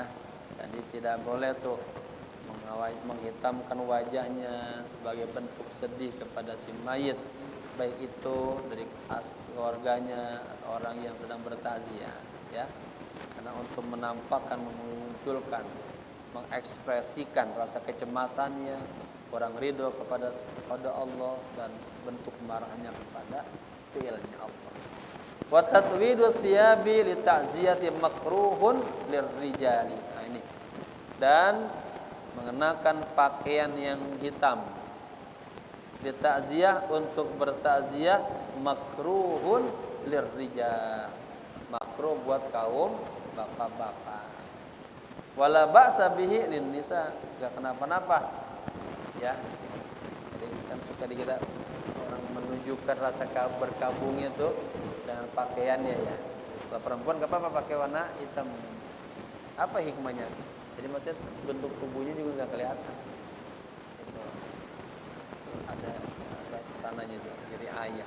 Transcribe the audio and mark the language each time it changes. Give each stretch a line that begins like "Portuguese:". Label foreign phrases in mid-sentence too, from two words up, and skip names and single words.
Indonesian: Jadi tidak boleh tuh menghitamkan wajahnya sebagai bentuk sedih kepada si mayit, baik itu dari keluarganya atau orang yang sedang bertakziah, ya. Karena untuk menampakkan, memunculkan, mengekspresikan rasa kecemasannya, kurang ridho kepada Allah, dan bentuk kemarahannya kepada fi'ilnya Allah.
Arabic: وتسويد الثياب للتعزية مكروه للرجال.
Indonesian: Nah ini. Dan mengenakan pakaian yang hitam
Arabic: للتعزية,
Indonesian: untuk bertakziah,
Arabic: مكروه للرجال,
Indonesian: makruh buat kaum bapak-bapak.
Arabic: ولا بأس به للنساء,
Indonesian: enggak kenapa-napa, ya. Jadi kan suka kita orang menunjukkan rasa berkabungnya tuh dengan pakaiannya, ya. Kalau perempuan enggak apa-apa pakai warna hitam. Apa hikmahnya? Jadi maksudnya bentuk tubuhnya juga enggak kelihatan. Itu ada sananya itu, jadi ayah.